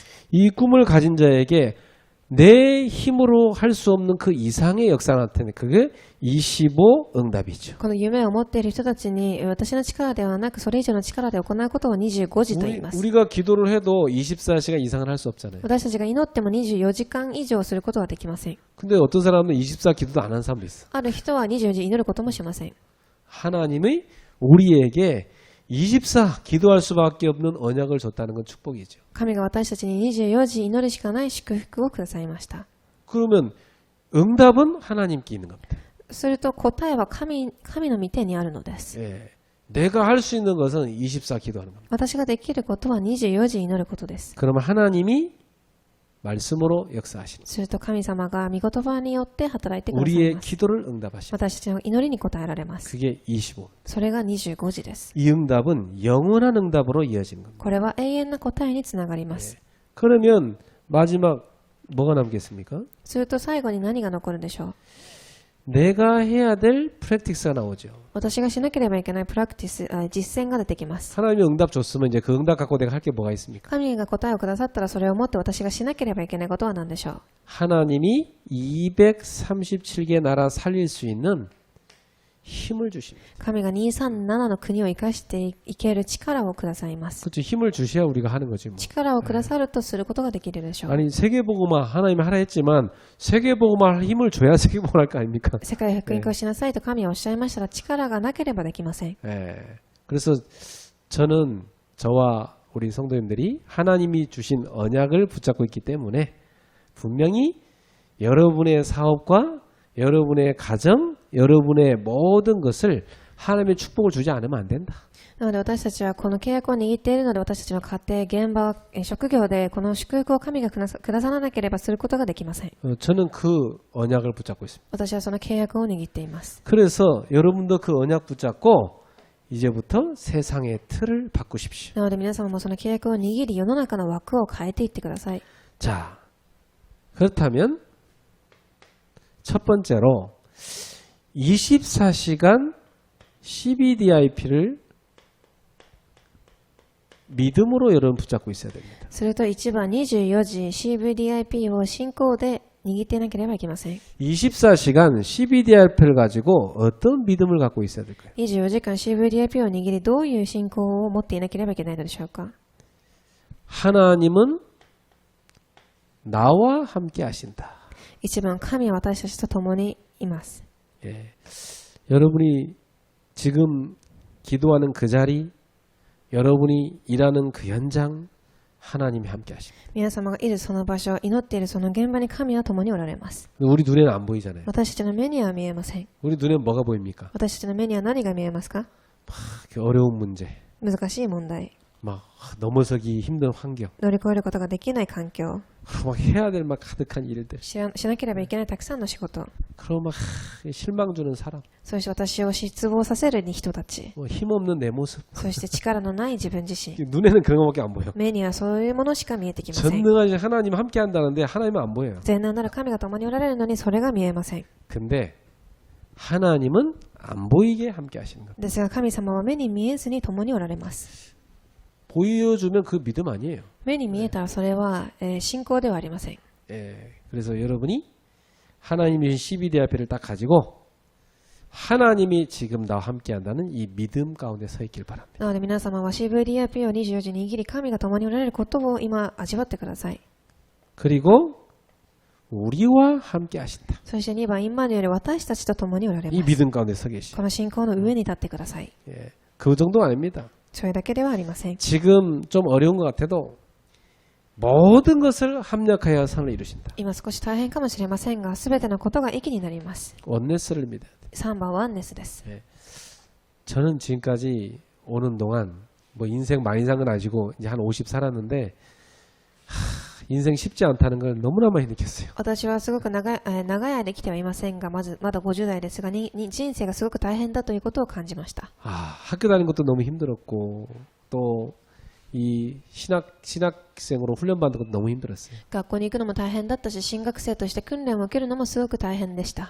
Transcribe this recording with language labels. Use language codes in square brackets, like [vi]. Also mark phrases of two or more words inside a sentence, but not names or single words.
[ko] 이 꿈을 가진 자에게 내 힘으로 할 수 없는 그 이상의 역사가 나타나는 그게 25 응답이죠. [ja] この夢を持っている人たちに私の力ではなくそれ以上の力で行うことを25時と言います。 [ko] 우리가 기도를 해도 24시간 이상을 할 수 없잖아요. [ja] 私たちが祈っても24時間以上することはできません。 [ko] 근데 어떤 사람은 24 기도도 안 하는 사람도 있어. [ja] ある人は24時祈ることもしません。 [ko] 하나님의 우리에게 24 기도할 수밖에 없는 언약을 줬다는 건 축복이죠. [ja] 神が私たちに24時祈るしかない祝福をくださいました。 [ko] 그러면 응답은 하나님께 있는 겁니다. [ja] すると答えは神の御手にあるのです。 [ko] 예. 내가 할 수 있는 것은 24 기도하는 겁니다. [ja] 私ができることは24時祈ることです。 [ko] 그러면 하나님이 말씀으로 역사하시는 [ja] すると神様が御言葉によって働いてください [ko] 우리의 [ja] ます。 [ko] 기도를 응답하십니다. [ja] 私たちの祈りに応えられます。 [ko] 그게 25. [ja] それが25時です。 [ko] 이 응답은 영원한 응답으로 이어지는 겁니다. [ja] これは永遠な答えにつながります。 [ko] 그러면 마지막 뭐가 남겠습니까? [ja] すると最後に何が残るでしょう。 [ko] 내가 해야 될 프랙티스가 나오죠. [ja] 私がしなければいけないプラクティス、実践が出てきます。 [ko] 하나님이 응답 줬으면 이제 그 응답 갖고 내가 할 게 뭐가 있습니까? [ja] 神が答えをくださったらそれをもって私がしなければいけないことは何でしょう。 [ko] 하나님이 237개 나라 살릴 수 있는 힘을 주십니다. [ja] 神が237の国を生かしていける力をくださいます。 [ko] 그렇죠. 힘을 주셔야 우리가 하는 거지 뭐. [ja] 力をくださるとすることができるでしょう。 [ko] 아니 세계복음화 하나님이 하라 했지만 세계복음화 할 힘을 줘야 세계복음화 할 거 아닙니까? [ja] 世界を福音化しなさいと神はおっしゃいましたら力がなければできません。 [ko] 예. 그래서 저는 저와 우리 성도님들이 하나님이 주신 언약을 붙잡고 있기 때문에 분명히 여러분의 사업과 여러분의 가정, 여러분의 모든 것을 하나님의 축복을 주지 않으면 안 된다. [ja] なので私たちはこの契約を握っているので私たちの家庭、現場、職業でこの祝福を神がくださらなければすることができません。 [ko] 저는 그 언약을 붙잡고 있습니다. [ja] 私はその契約を握っています。 [ko] 그래서 여러분도 그 언약 붙잡고 이제부터 세상의 틀을 바꾸십시오. [ja] なので皆様もその契約を握り世の中の枠を変えていってください。 [ko] 자, 그렇다면 첫 번째로 24시간 CBDIP를 믿음으로 여러분 붙잡고 있어야 됩니다. [ja] すると1番24時 CVDIP を信仰で握っていなければいけません。 [ko] 24시간 CBDIP를 가지고 어떤 믿음을 갖고 있어야 될까요? [ja] 24 時間 CVDIP を握りどういう信仰を持っていなければいけないのでしょうか。 [ko] 하나님은 나와 함께 하신다. [ja] 1 番神は私たちと共にいます。 [ko] 예. 여러분이 지금 기도하는 그 자리, 여러분이 일하는 그 현장, 하나님이 함께 하십니다. [ja] 皆様がいるその場所、祈っているその現場に神は共におられます。 [ko] 우리 눈에는 안 보이잖아요. [ja] 私たちの目には見えません。 [ko] 우리 눈에는 뭐가 보입니까? [ja] 私たちの目には何が見えますか？ [ko] 그 어려운 문제, [ja] 難しい問題、 [ko] 막 넘어서기 힘든 환경, [ja] 乗り越えることができない環境、 [ko] 막 해야 될 막 가득한 일들, [ja] しなければいけないたくさんの仕事、 [ko] 그리고 막 실망 주는 사람, [ja] そして私を失望させる人たち、 [ko] 힘없는 내 모습. [ja] そして力のない自分自身、 [ko] 눈에는 그런 것밖에 안 보여. [ja] 目にはそういうものしか見えてきません。 [ko] 전능하신 하나님 함께 한다는데 하나님은 안 보여요. [ja] 全能なる神が共におられるのにそれが見えません。 [ko] 근데 하나님은 안 보이게 함께 하시는 겁니다. [ja] ですが神様は目に見えずに共におられます。 [ko] 보여주면 그 믿음 아니에요. [ja] 目に見えたらそれは、信仰ではありません。 [ko] 예, 그래서 여러분이 하나님이 CBD 앞에를 딱 가지고 하나님이 지금 나와 함께 한다는 이 믿음 가운데 서 있길 바랍니다. [ja] なので皆様は CVDIP を24時に握り神が共におられることを今味わってください。 [ko] 그리고 우리와 함께 하신다. [ja] そして2番インマニュエル私たちと共におられ [ko] 이 [ja] ます。 [ko] 믿음 가운데 서 계시. [ja] この信仰の上に立ってください。 [ko] 예, 그 정도 아닙니다. [ja] それだけではありません。 [ko] 지금 좀 어려운 것 같아도 모든 것을 합력하여 선을 이루신다. [ja] 今少し大変かもしれませんが全てのことが益になります。 [ko] 원네스를 믿어야 돼. [ja] 3 番ワンネスです。 [ko] 저는 지금까지 오는 동안 뭐 인생 많이 산 건 아니고 이제 한 50 살았는데 인생 쉽지 않다는 걸 너무나 많이 느꼈어요. [ja] 私はすごく長い間生きてはいませんがまだ50代ですが人生がすごく大変だということを感じました。 [ko] 학교 다니는 것도 너무 힘들었고 또 이 신학생으로 훈련받는 것도 너무 힘들었어요. [ja] 学校に行くのも大変だったし進学生として訓練を受けるのもすごく大変でした。